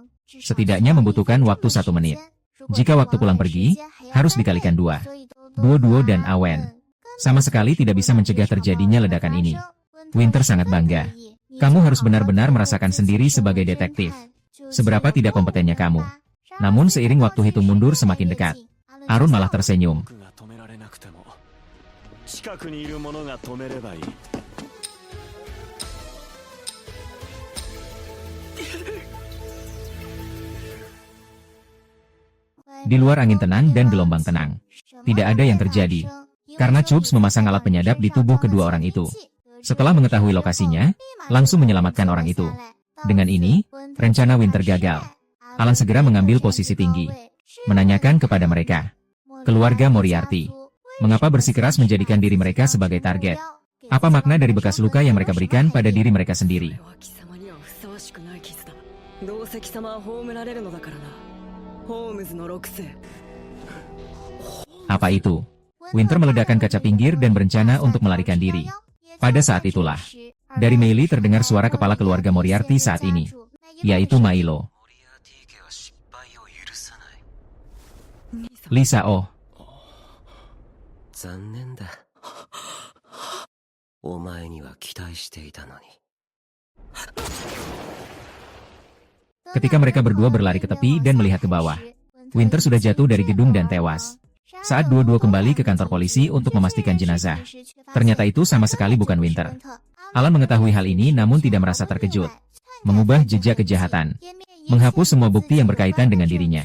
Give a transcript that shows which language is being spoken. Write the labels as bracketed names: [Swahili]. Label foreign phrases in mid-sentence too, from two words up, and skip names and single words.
[Indonesian] Setidaknya membutuhkan waktu 1 menit. Jika waktu pulang pergi, harus dikalikan 2. Duo dan Awen sama sekali tidak bisa mencegah terjadinya ledakan ini. Winter sangat bangga. Kamu harus benar-benar merasakan sendiri sebagai detektif. Seberapa tidak kompetennya kamu. Namun seiring waktu hitung mundur semakin dekat, Arun malah tersenyum. [Japanese] 僕が止められなくても近くにいる者が止めればいい [Indonesian] Di luar angin tenang dan gelombang tenang. Tidak ada yang terjadi. Karena Chubbs memasang alat penyadap di tubuh kedua orang itu. Setelah mengetahui lokasinya, langsung menyelamatkan orang itu. Dengan ini, rencana Winter gagal. Alan segera mengambil posisi tinggi. Menanyakan kepada mereka. Keluarga Moriarty. Mengapa bersikeras menjadikan diri mereka sebagai target? Apa makna dari bekas luka yang mereka berikan pada diri mereka sendiri? [Japanese] これは貴様にはふさわしくない傷だ。どうせ貴様は葬られるのだからな。ホームズの6世。 [Indonesian] Apa itu? Winter meledakkan kaca pinggir dan berencana untuk melarikan diri. Pada saat itulah, dari Meili terdengar suara kepala keluarga Moriarty saat ini, yaitu Milo. Lisa Oh. [Japanese] 残念だ。お前には期待していたのに。 [Indonesian] Ketika mereka berdua berlari ke tepi dan melihat ke bawah, Winter sudah jatuh dari gedung dan tewas. Saat dua-dua kembali ke kantor polisi untuk memastikan jenazah, ternyata itu sama sekali bukan Winter. Alan mengetahui hal ini namun tidak merasa terkejut. Mengubah jejak kejahatan, menghapus semua bukti yang berkaitan dengan dirinya.